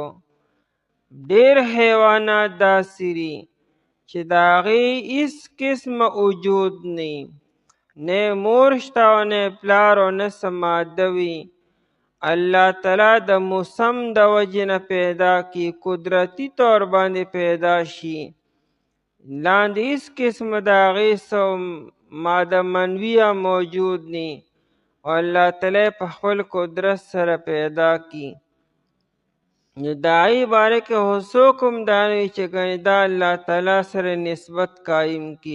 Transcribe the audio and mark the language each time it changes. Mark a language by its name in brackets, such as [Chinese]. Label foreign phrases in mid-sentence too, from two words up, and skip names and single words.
[Pashto] ډیر حیوانات داسې دي چې د هغې هېڅ قسمه وجود نه مور شته او نه پلار او نه څه ماده وي. الله تعالی د موسم د وجې نه پیدا کی، قدرتی طور باندې پیدا شي، لاندې هېڅ قسمه د هغې څه ماده منویه موجود نه، او الله تعالی په خپل قدرت سره پیدا کی. نو د هغې باره کې خو څوک هم دا نه وي چې ګنې دا الله تعالی سره نسبت قایم کي.